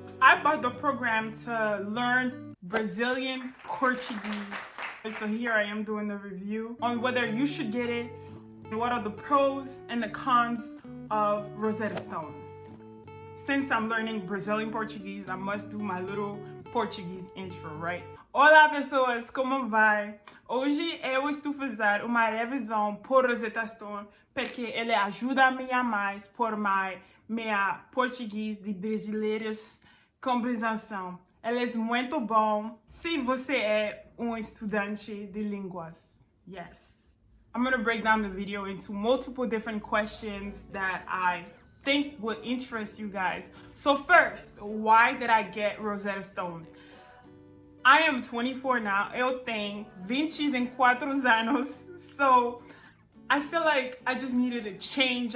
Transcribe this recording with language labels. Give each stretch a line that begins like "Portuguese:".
English: I bought the program to learn Brazilian Portuguese. So here I am doing the review on whether you should get it and what are the pros and the cons of Rosetta Stone. Since I'm learning Brazilian Portuguese, I must do my little Portuguese intro, right?
Portuguese: Olá pessoas, como vai? Hoje eu estou fazendo uma revisão por Rosetta Stone porque ele ajuda-me a mais por minha português de brasileiros compreensão. Ele é muito bom se você é estudante de línguas.
English: Yes. I'm going to break down the video into multiple different questions that I think would interest you guys. So first, why did I get Rosetta Stone? I am 24 now.
Portuguese: Eu tenho 24 anos.
English: So I feel like I just needed a change.